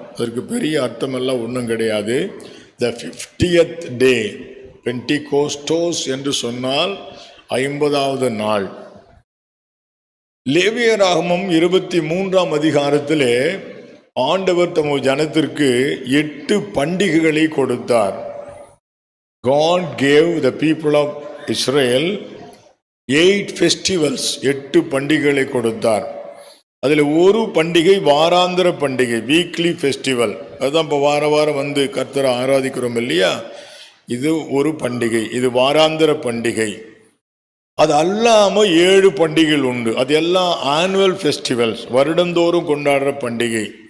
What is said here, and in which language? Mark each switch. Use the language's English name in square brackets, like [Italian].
[Tamil] அதற்கு பெரிய அர்த்தம் எல்லாம் ஒன்றும் கிடையாது. [English] The 50th day. [Tamil] பென்டிகோஸ்டோஸ் என்று சொன்னால் 50வது நாள். லேவியராகமம் 23ஆம் அதிகாரத்திலே ஆண்டவர் தமது ஜனத்திற்கு 8 பண்டிகைகளை கொடுத்தார். [English] God gave the people of Israel 8 festivals, 8 [Tamil] பண்டிகைகளை கொடுத்தார். அதில் ஒரு பண்டிகை வாராந்திர பண்டிகை, [English] Weekly festival. [Tamil] அதுதான் இப்போ வாரம் கர்த்தரை ஆராதிக்கிறோம் இல்லையா? இது ஒரு பண்டிகை, இது வாராந்திர பண்டிகை. அது அல்லாமல் 7 பண்டிகைகள் உண்டு. அது எல்லாம் [English] annual festivals, [Tamil] வருடந்தோறும் கொண்டாடுற பண்டிகை.